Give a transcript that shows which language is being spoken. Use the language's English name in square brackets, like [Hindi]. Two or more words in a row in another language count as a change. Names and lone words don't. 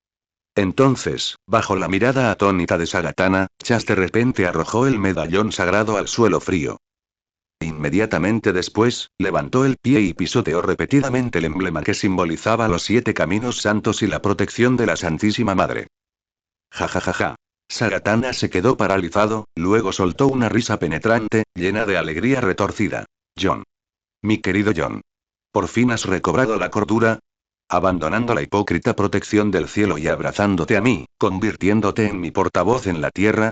[Spanish] Entonces, bajo la mirada atónita de Sagatana, Chas de repente arrojó el medallón sagrado al suelo frío. Inmediatamente después, levantó el pie y pisoteó repetidamente el emblema que simbolizaba los 7 caminos santos y la protección de la Santísima Madre. Ja ja ja ja. Sagatana se quedó paralizado, luego soltó una risa penetrante, llena de alegría retorcida. John. Mi querido John. ¿Por fin has recobrado la cordura? Abandonando la hipócrita protección del cielo y abrazándote a mí, convirtiéndote en mi portavoz en la tierra.